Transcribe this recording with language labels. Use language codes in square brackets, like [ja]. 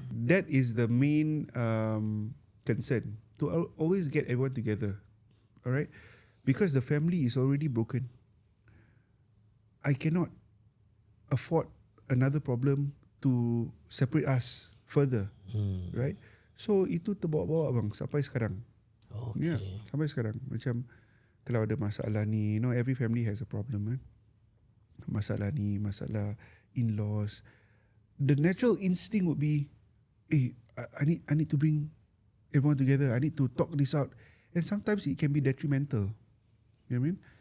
[en] That is the main concern, to always get everyone together. All right. Because the family is already broken. I cannot afford another problem to separate us further, right? [ms] So itu terbawa-bawa bang sampai sekarang. [en] Okay. [ms] Yeah, sampai sekarang. Macam kalau ada masalah ni, [en] every family has a problem. [ms] Masalah ni, masalah in-laws. [en] The natural instinct would be, I need to bring everyone together. I need to talk this out, and sometimes it can be detrimental. You know what I mean?